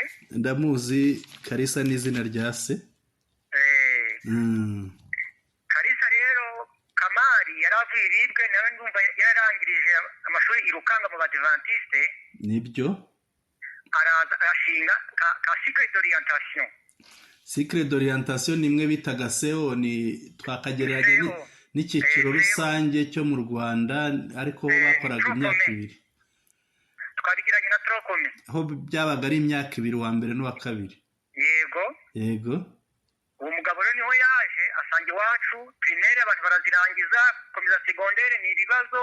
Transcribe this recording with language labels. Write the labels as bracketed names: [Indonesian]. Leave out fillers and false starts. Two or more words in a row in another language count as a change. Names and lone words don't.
[Kinyarwanda] Ndamuzi, Karisa ni izina rya se. Karisa rero Kamari yaravuye Iribwe nawe ndumva yararangirije amashuri irukanga mu badivantiste. Nibyo. Araza arashinga ka [French] cycle d'orientation. Cycle d'orientation [Kinyarwanda] nimwe bitaga CEO, ni twakagereranya n'icyiciro rusange cyo mu Rwanda ariko bakoraga imyaka 2. Twabigiranye na Trocome. Aho byabaga ari imyaka 2 wa mbere n'uwa kabiri. Yego. Yego. Uwo mugabo rero niho yaje asanga iwacu primaire abantu barazirangiza, komeza segondere ni ibibazo.